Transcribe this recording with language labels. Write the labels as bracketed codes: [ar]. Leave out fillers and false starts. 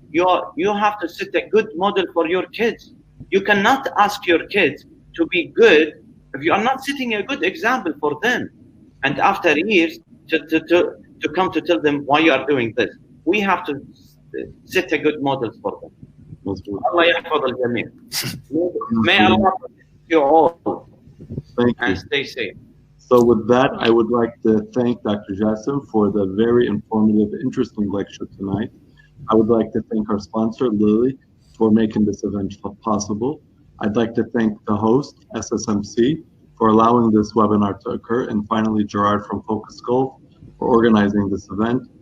[en] You have to set a good model for your kids. You cannot ask your kids to be good if you are not setting a good example for them. And after years, to come to tell them why you are doing this, we have to set a good model for them. [ar] Allah يحفظ الجميع. [en] May Allah protect you all. Thank and stay safe. So with that, I would like to thank Dr. Jasem for the very informative, interesting lecture tonight. I would like to thank our sponsor, Lily, for making this event possible. I'd like to thank the host, SSMC, for allowing this webinar to occur, and finally Gerard from Focus Golf for organizing this event.